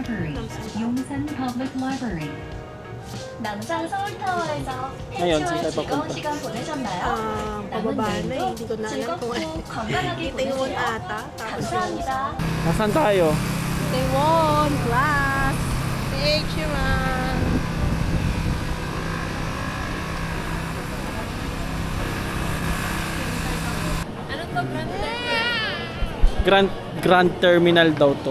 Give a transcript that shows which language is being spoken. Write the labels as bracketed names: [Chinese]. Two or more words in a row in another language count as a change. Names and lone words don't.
[Korean] Library, 용산 Public Library. 남산 서울타워에서 [Filipino] Ngayon, saan [Korean] 해치와 [Filipino] tayo [Korean] 즐거운 [Filipino] papunta? [Korean] 시간 보내셨나요? [Filipino] Pababa na eh. Hindi ko na alam [Korean] 즐겁고 [Filipino] kung ano. [Korean] 건강하게 [Filipino] Itaewon [Korean] 보내세요. [Filipino] ata. Tapos [Korean] 감사합니다. [Filipino] Nasaan tayo? Itaewon, class. Picture. Grand Terminal daw to.